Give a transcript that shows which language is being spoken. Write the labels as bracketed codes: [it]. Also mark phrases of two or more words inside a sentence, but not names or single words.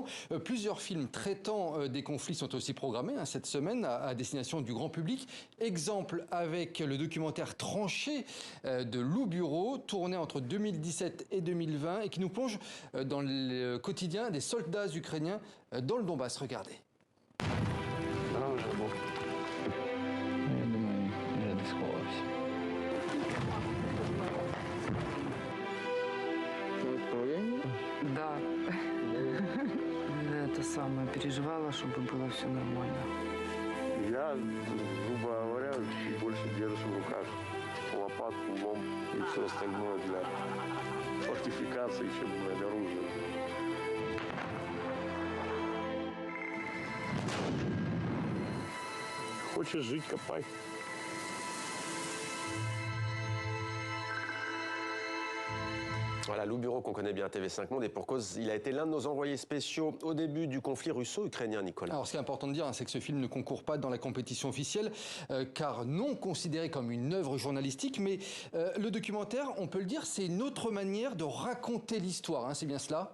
[fr] Plusieurs films traitant des conflits sont aussi programmés cette semaine à destination du grand public. Exemple avec le documentaire Tranché de Lou Bureau, tourné entre 2017 et 2020 et qui nous plonge dans le quotidien des soldats ukrainiens dans le Donbass. Regardez. [ru] Да. Это самое, переживала, чтобы было все нормально. Я, грубо говоря, чуть больше держу в руках лопатку, лом и все остальное для фортификации, чем для оружия. Хочешь жить, копай. [fr] Voilà, Lou Bureau qu'on connaît bien à TV5 Monde et pour cause, il a été l'un de nos envoyés spéciaux au début du conflit russo-ukrainien, Nicolas. Alors ce qui est important de dire, c'est que ce film ne concourt pas dans la compétition officielle, car non considéré comme une œuvre journalistique, mais le documentaire, on peut le dire, c'est une autre manière de raconter l'histoire, c'est bien cela?